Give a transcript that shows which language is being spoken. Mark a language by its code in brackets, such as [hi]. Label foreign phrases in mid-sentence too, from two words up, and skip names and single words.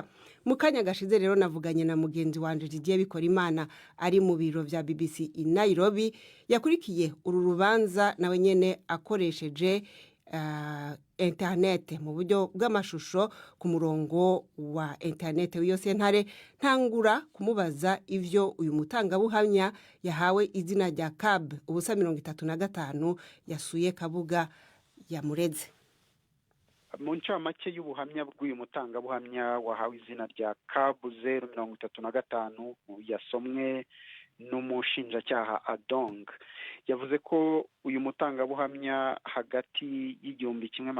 [rn] Mu kanya gashize rero navuganye na mugenzi wanje Didier Bikorimana ari mu biro vya BBC i Nairobi yakurikiye uru rubanza nawe nyene akoresheje internet mu buryo bw'amashusho ku murongo wa internet w'iyo sentare. Ntangura kumubaza ivyo uyu mutangabuhamya yahawe izina rya CAB ubusa 35 yasuye Kabuga yamureze. Mu ncamake y'ubuhamya bw'uyu mutangabuhamya wahawe izina rya CAB 035 yasomwe n'umushinjacyaha Adong, yavuze ko uyu mutangabuhamya hagati y'igihumbi